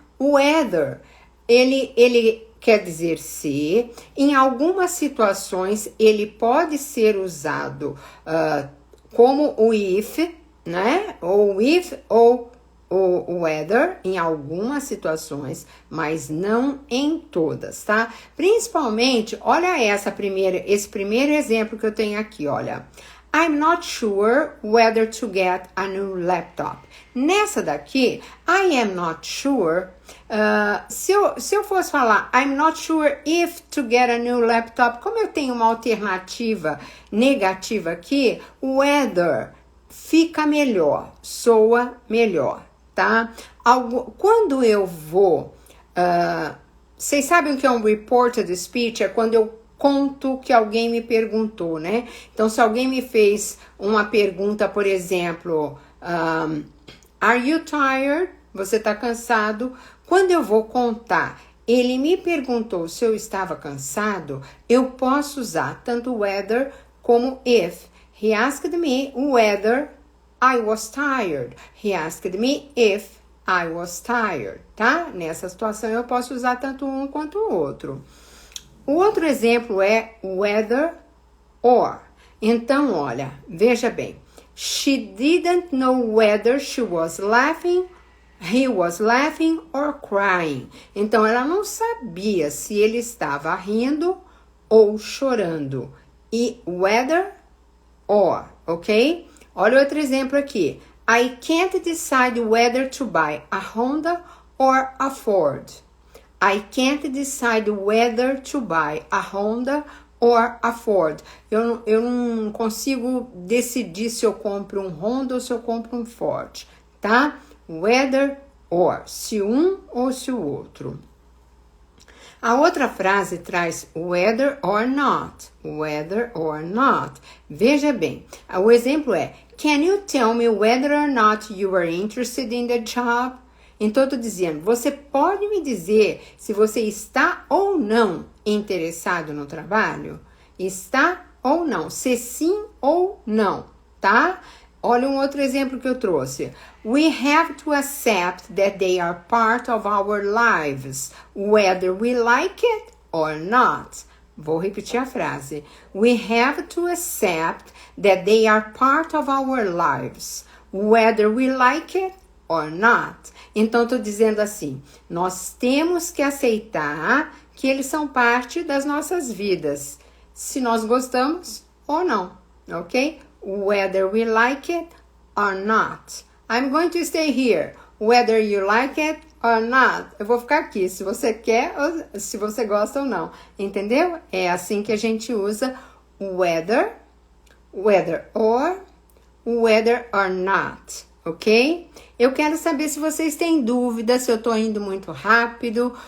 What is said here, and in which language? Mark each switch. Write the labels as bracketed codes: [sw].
[pt] O weather, ele quer dizer se, em algumas situações, ele pode ser usado como o if, né? Ou if ou o weather em algumas situações, mas não em todas, tá? Principalmente, olha esse primeiro exemplo que eu tenho aqui, olha. [en] I'm not sure whether to get a new laptop. [pt] Nessa daqui, [en] I am not sure. [pt] Se eu fosse falar [en] I'm not sure if to get a new laptop, [pt] como eu tenho uma alternativa negativa aqui, whether fica melhor, soa melhor, tá? Quando eu vou... vocês sabem o que é um reported speech? É quando eu conto que alguém me perguntou, né? Então, se alguém me fez uma pergunta, por exemplo, [en] are you tired? [pt] Você tá cansado? Quando eu vou contar, ele me perguntou se eu estava cansado, eu posso usar tanto whether como if. [en] He asked me whether I was tired. He asked me if I was tired, tá? [pt] Nessa situação eu posso usar tanto um quanto o outro. O outro exemplo é whether or. Então, olha, veja bem. [en] She didn't know whether she was laughing, he was laughing or crying. [pt] Então, ela não sabia se ele estava rindo ou chorando. E whether or, ok? Olha outro exemplo aqui. [en] I can't decide whether to buy a Honda or a Ford. I can't decide whether to buy a Honda or a Ford. [pt] Eu não consigo decidir se eu compro um Honda ou se eu compro um Ford, tá? Whether or, se um ou se o outro. A outra frase traz whether or not. [en] Whether or not. [pt] Veja bem, o exemplo é [en] can you tell me whether or not you are interested in the job? [pt] Então, eu tô dizendo, você pode me dizer se você está ou não interessado no trabalho? Está ou não? Se sim ou não, tá? Olha um outro exemplo que eu trouxe. [en] We have to accept that they are part of our lives, whether we like it or not. [pt] Vou repetir a frase. [en] We have to accept that they are part of our lives, whether we like it or not. [pt] Então, estou dizendo assim, nós temos que aceitar que eles são parte das nossas vidas, se nós gostamos ou não, ok? [en] Whether we like it or not. I'm going to stay here, whether you like it or not. [pt] Eu vou ficar aqui, se você quer ou se você gosta ou não, entendeu? É assim que a gente usa whether or, whether or not. ok? Eu quero saber se vocês têm dúvida, se eu tô indo muito rápido.